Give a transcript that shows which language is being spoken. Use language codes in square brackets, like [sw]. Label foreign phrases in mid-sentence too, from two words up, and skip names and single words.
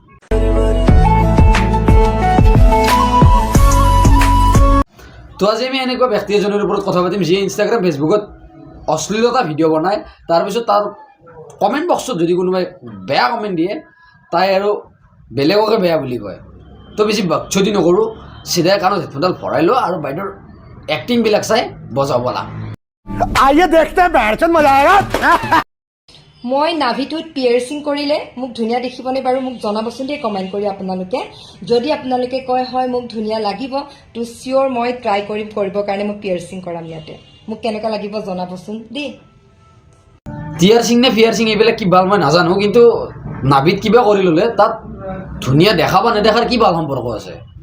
[as] তো আজি আমি এনেকুৱা ব্যক্তি এজনৰ ওপৰত কথা পাতিম যিয়ে ইনষ্টাগ্ৰাম ফেচবুকত অশ্লীলতা ভিডিঅ' বনায় তাৰপিছত তাৰ [en] comment boxত [as] যদি কোনোবাই বেয়া কমেণ্ট দিয়ে তাই আৰু বেলেগকে বেয়া বুলি কয় তো বেছি বাকচতি নকৰোঁ চিধাই কাণত হেডফোনডাল ভৰাই লোৱা আৰু বাইদেউৰ এক্টিংবিলাক চাই বজাব বলা [hi] आइए देखते हैं बैठचंद मजा आएगा [as] মই নাভিটোত পিয়াৰ্চিং কৰিলে মোক ধুনীয়া দেখিবনে বাৰু মোক জনাবচোন দেই কমেণ্ট কৰি আপোনালোকে যদি আপোনালোকে কয় হয় মোক ধুনীয়া লাগিব তো চিয়ৰ মই ট্ৰাই কৰিবৰ কাৰণে মই পিয়াৰ্চিং কৰাম ইয়াতে মোক কেনেকুৱা লাগিব জনাবচোন দেই টিয়াৰ্চিং নে ফিয়াৰ্চিং এইবিলাক কি ভাল মই নাজানো কিন্তু নাভিত কিবা কৰি ল'লে তাত ধুনীয়া দেখা বা নেদেখাৰ কি ভাল সম্পৰ্ক আছে